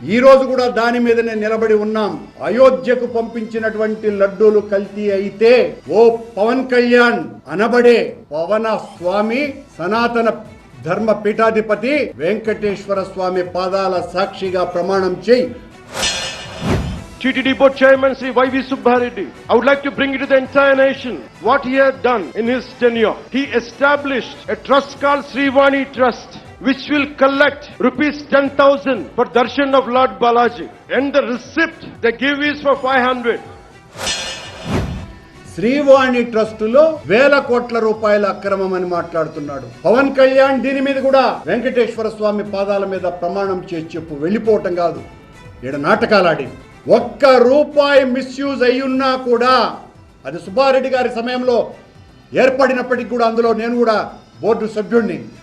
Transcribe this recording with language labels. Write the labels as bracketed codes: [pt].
[te] ఈ రోజు కూడా దాని మీదనే నిలబడి ఉన్నాం. అయోధ్యకు పంపించినటువంటి లడ్డూలు కల్తీ అయితే ఓ పవన్ కళ్యాణ్ అనబడే పవన స్వామి సనాతన ధర్మ పీఠాధిపతి వెంకటేశ్వర స్వామి పాదాల సాక్షిగా ప్రమాణం చేయి. [en] TTD board chairman Sri Y.V. Subbareddy, I would like to bring it to the entire nation what he had done in his tenure. He established a trust called Srivani Trust, which will collect rupees 10,000 for darshan of Lord Balaji, and the receipt they give is for 500. [te] Srivani ట్రస్టులో 1,000 కోట్ల రూపాయల అక్రమం అని మాట్లాడుతున్నాడు పవన్ కళ్యాణ్. దీని మీద కూడా వెంకటేశ్వర స్వామి పాదాల మీద ప్రమాణం చేసి చెప్పు, వెళ్ళిపోవటం కాదు. ఈడ నాటకాలాడి ₹1 మిస్యూజ్ అయ్యున్నా కూడా అది సుబ్బారెడ్డి గారి సమయంలో ఏర్పడినప్పటికీ కూడా అందులో నేను కూడా బోర్డు సభ్యుడిని.